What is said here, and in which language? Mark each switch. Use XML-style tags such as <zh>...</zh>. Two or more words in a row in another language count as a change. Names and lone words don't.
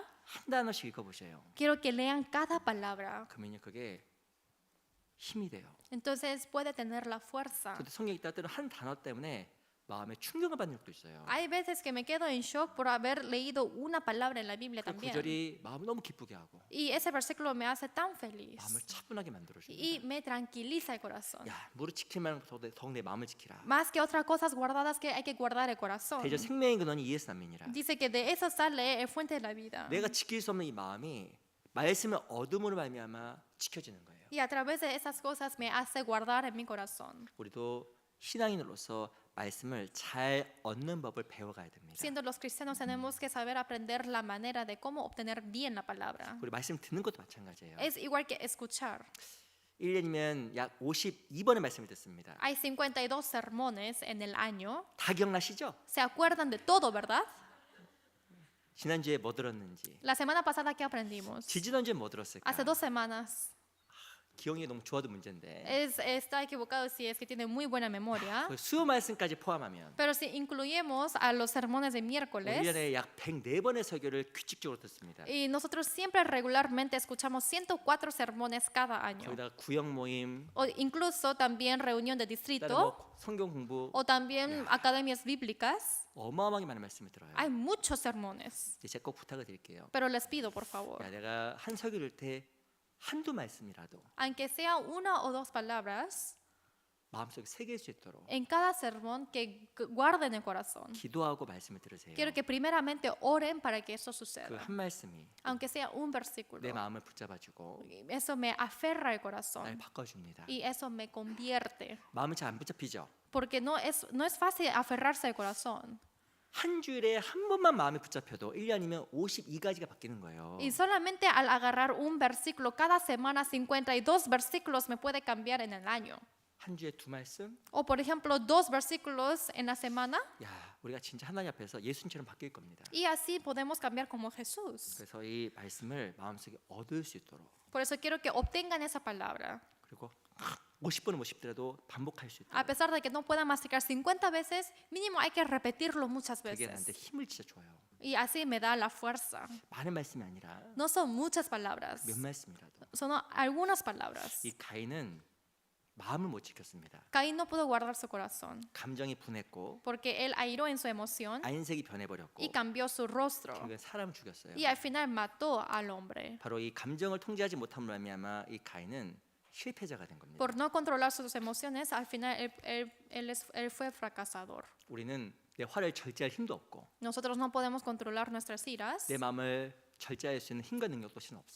<ko>한 단어씩 읽어보세요.</ko> <es>Quiero que lean cada palabra.</es> <ko>그러면요 그게 힘이 돼요.</ko> <es>Entonces puede tener la fuerza.</es> <ko>저도 성경 읽다 때는 한 단어 때문에 마음에 충격을 받는 적도 있어요.</ko> <es>Hay veces que me quedo en shock por haber leído una palabra en la Biblia</es> <ko>그</ko> <es>también.</es> <ko>구절이 마음을 너무 기쁘게 하고</ko> <es>Y ese versículo me hace tan feliz.</es> <ko>마음을 차분하게 만들어줍니다.</ko> <es>Y me tranquiliza el corazón.</es> <ko>야, 무릇 지킬만 더욱 내 마음을 지키라.</ko> <es>Más que otras cosas guardadas que hay que guardar el corazón.</es> <ko>대저 생명의 근원이 예수 남민이라.</ko> <es>Dice que de eso sale el fuente de la vida.</es> <ko>내가 지킬 수 없는 이 마음이 말씀을 얻음으로 말미암아 지켜지는 거예요.</ko> <es>Y a través de esas cosas me hace guardar en mi corazón.</es> <ko>우리도 신앙인으로서 말씀을 잘 얻는 법을 배워가야 됩니다.</ko> <es>Siendo los cristianos tenemos que saber aprender la manera de cómo obtener bien la palabra.</es> <ko>우리 말씀 듣는 것도 마찬가지예요.</ko> <es>Es igual que escuchar.</es> <ko>1년이면 약 52번의 말씀을 듣습니다.</ko> <es>Hay 52 sermones en el año.</es> <ko>다 기억나시죠?</ko> <es>¿Se acuerdan de todo, verdad?</es> <ko>지난주에 뭐 들었는지,</ko> <es>La semana pasada, ¿qué aprendimos?</es> <ko>지지난주에 뭐 들었을까?</ko> <es>Hace 2 semanas.</es> <ko>기억이 너무 좋아도 문제인데</ko> <es>Está equivocado si es que tiene muy buena memoria.</es> <ko>그 수요 말씀까지 포함하면</ko> <es>Pero si incluimos a los sermones de miércoles,</es> <ko>1년에 약 104번의 설교를 규칙적으로 듣습니다.</ko> <es>y nosotros siempre regularmente escuchamos 104 sermones cada año.</es> <ko>거기다가 구역 모임,</ko> <es>O incluso también reunión de</es> <ko>그다음에</ko> <es>distrito,</es> <ko>뭐 성경 공부</ko> <es>o también academias bíblicas.</es> <ko>어마어마하게 많은 말씀을 들어요.</ko> <es>Hay muchos sermones.</es> <ko>제가 꼭 부탁을 드릴게요.</ko> <es>Pero les pido, por favor,</es> <ko>야, 내가 한 설교를 때 한두 말씀이라도</ko> <es>aunque sea una o dos palabras</es> <ko>마음속에 새길 수 있도록</ko> <es>en cada sermón, que guarden el corazón.</es> <ko>기도하고 말씀을 들으세요.</ko> <es>Quiero que primeramente oren para que eso</es> <ko>그</ko> <es>suceda.</es> <ko>한 말씀이</ko> <es>Aunque sea un versículo,</es> <ko>내 마음을 붙잡아주고</ko> <es>eso me aferra el</es> <ko>날</ko> <es>corazón</es> <ko>바꿔줍니다.</ko> <es>y eso me convierte.</es> <ko>마음이 잘 안 붙잡히죠?</ko> <es>Porque no es fácil aferrarse al corazón.</es> <ko>한 주일에 한 번만 마음이 붙잡혀도 1년이면 52가지가 바뀌는 거예요.</ko> <es>Y solamente al agarrar un versículo cada semana, 52 versículos me puede cambiar en el año.</es> <ko>한 주에 두 말씀?</ko> <es>O por ejemplo, 2 versículos en la semana.</es> <ko>야, 우리가 진짜 하나님 앞에서 예수님처럼 바뀔 겁니다.</ko> <es>Y así podemos cambiar como Jesús.</es> <ko>그래서 이 말씀을 마음속에 얻을 수 있도록</ko> <es>Por eso quiero que obtengan esa palabra.</es> <ko>그리고 50번을 못 씹더라도 반복할 수</ko> <es>A</es> <ko>있도록</ko> <es>pesar de que no puedan masticar 50 veces, mínimo hay que repetirlo muchas</es> <ko>그게 나한테</ko> <es>veces.</es> <ko>힘을 진짜 줘요.</ko> <es>Y así me da la fuerza.</es> <ko>많은 말씀이 아니라</ko> <es>No son muchas palabras,</es> <ko>몇 말씀이라도.</ko> <es>son algunas palabras.</es> <ko>이 가인은 마음을 못 지켰습니다.</ko> <es>Caín no pudo guardar su corazón</es> <ko>감정이 분했고</ko> <es>porque él airó en su emoción</es> <ko>안색이 변해버렸고</ko> <es>y cambió su rostro.</es> <ko>결국엔 사람을 죽였어요.</ko> <es>Y al final mató al hombre.</es> <ko>바로 이 감정을 통제하지 못함으로 말미암아 이 가인은 실패자가 된 겁니다.</ko> <es>Por no controlar sus emociones, al final él fue fracasador.</es> <ko>우리는 내 화를 절제할 힘도 없고</ko> <es>Nosotros no podemos controlar nuestras iras.</es> <ko>내 마음을 절제할 수 있는 힘과 능력도 실은 없어요.</ko>